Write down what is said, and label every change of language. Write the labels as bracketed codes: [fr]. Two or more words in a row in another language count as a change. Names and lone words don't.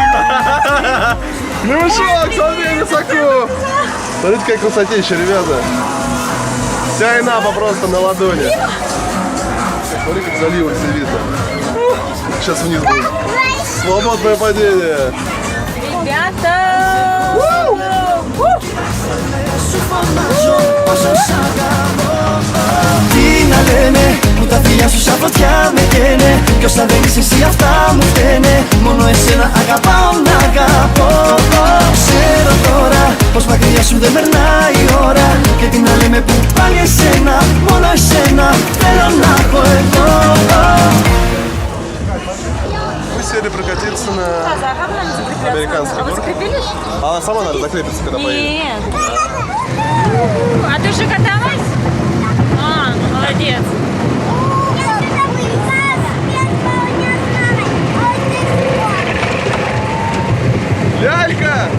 [ru] Клюшок, смотри, высоко! Смотрите, как высотища, ребята. Вся инапа просто на ладони. Смотри, как залива все видно. Сейчас вниз будет. Свободное падение. Ребята. [el] Τι να λένε, που τα φιλιά σου σαν φωτιά με καίνε. Κι όσα δεν είσαι εσύ αυτά μου φταίνε. Μόνο εσένα αγαπάω να αγαπώ. Ξέρω τώρα πως μακριά σου δεν περνάει η ώρα. Και τι να λέμε που πάλι εσένα, μόνο εσένα θέλω να έχω εγώ. [ru] Мы сели прокатиться на американский город. Закрепились? Она сама, наверное, закрепится, когда поедет. Нет. А ты уже каталась? А, ну молодец. Лялька!